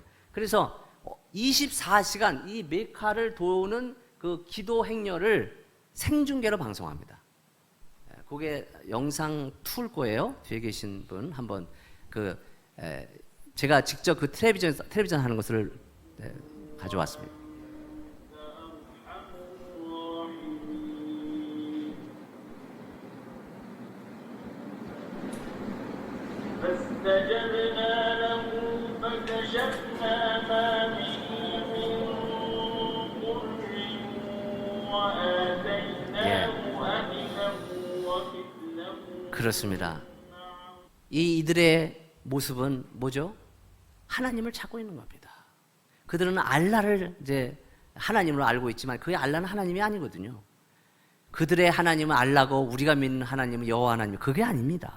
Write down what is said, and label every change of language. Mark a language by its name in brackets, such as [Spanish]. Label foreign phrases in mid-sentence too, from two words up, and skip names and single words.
[Korean] 그래서 24시간 이 메카를 도는 그 기도 행렬을 생중계로 방송합니다. 그게 영상 툴 거예요. 뒤에 계신 분 한번 제가 직접 그 텔레비전 하는 것을 가져왔습니다. [Arabic] فاستجبنا له فكشفنا ما به من ضر وآتيناه أهله ومثلهم [Korean] 그렇습니다. 이들의 모습은 뭐죠? 하나님을 찾고 있는 겁니다. 그들은 알라를 이제 하나님으로 알고 있지만 그 알라는 하나님이 아니거든요. 그들의 하나님은 알라고 우리가 믿는 하나님은 여호와 하나님, 그게 아닙니다.